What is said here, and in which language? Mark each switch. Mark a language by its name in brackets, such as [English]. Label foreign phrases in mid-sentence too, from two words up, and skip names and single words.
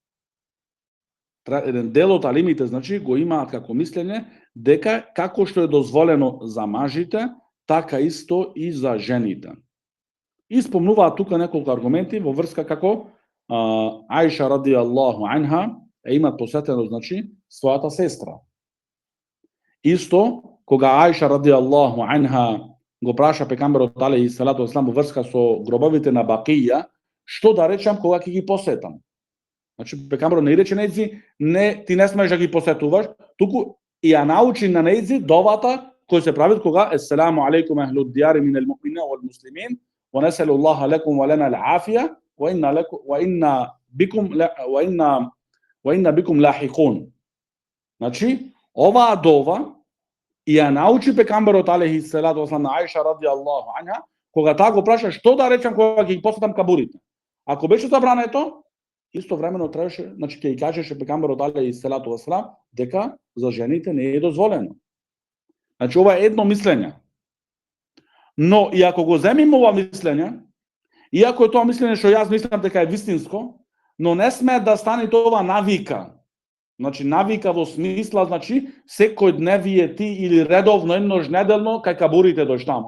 [Macedonian] Еден дел од алимите, значи, го имаат како мислење дека како што е дозволено за мажите, така исто и за жените. И спомнуваат тука неколку аргументи во врска како Аиша [Arabic] رضي الله عنها [Macedonian] имат посетено, значи, својата сестра. Исто, кога Аиша [Arabic] رضي الله عنها [Macedonian] го праша пекамберот [Arabic] عليه الصلاة والسلام [Macedonian] во врска со гробовите на Бакија, што да речам кога ќе ги посетам? Значи, пекамберот не рече нејзи, не, ти не смееш да ги посетуваш, туку и ја научи на нејзи довата кој се прави кога [Arabic] السلام عليكم أهل الديار من المؤمنين والمسلمين ونسأل الله لكم ولنا العافية وإنا بكم لاحقون. [Macedonian] Значи, оваа дова и ја научи пекамберот [Arabic] عليه الصلاة والسلام [Macedonian] на Аиша [Arabic] رضي الله عنها, [Macedonian] кога таа го праша што да речам кога ќе ги посетам кабурите. Ако беше забрането, истовремено требаше, значи ќе ја кажеше пекамберот [Arabic] عليه الصلاة والسلام [Macedonian] дека за жените не е дозволено. Значи, ова е едно мислење. Но, и ако го земиме ова мислење, иако е тоа мислење што јас мислам дека е вистинско, но не сме да стане тоа навика. Значи, навика во смисла, значи, секој дневие ти или редовно, еднош неделно, кај кабурите дош таму.